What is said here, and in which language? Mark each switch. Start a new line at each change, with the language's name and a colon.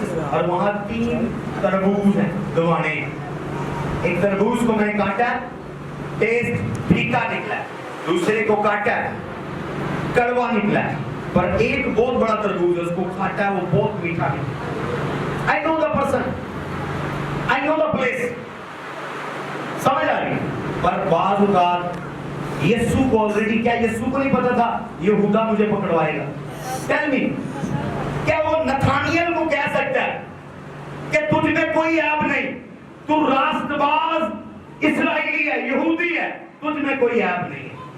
Urdu: اور وہاں 3 تربوز ہیں, دوانے. ایک تربوز کو میں نے کاٹا, ٹیسٹ پھیکا نکلا ہے. دوسرے کو کاٹا, کڑوا نکلا ہے. پر ایک بہت بڑا تربوز ہے, اس کو کھاٹا ہے, وہ بہت میٹھا نکلا.
English: I know the person, I know the place.
Urdu: سمجھ آ رہی ہے. پر بعض اوقات یسوع کو آلریڈی, کیا یسوع کو نہیں پتا تھا یہودا مجھے پکڑوائے گا؟
English: Tell me,
Urdu: کیا وہ نتھانیل کو کہہ سکتا ہے کہ تجھ میں کوئی عیب نہیں, تو راست باز اسرائیلی ہے, یہودی ہے, تجھ میں کوئی عیب نہیں ہے.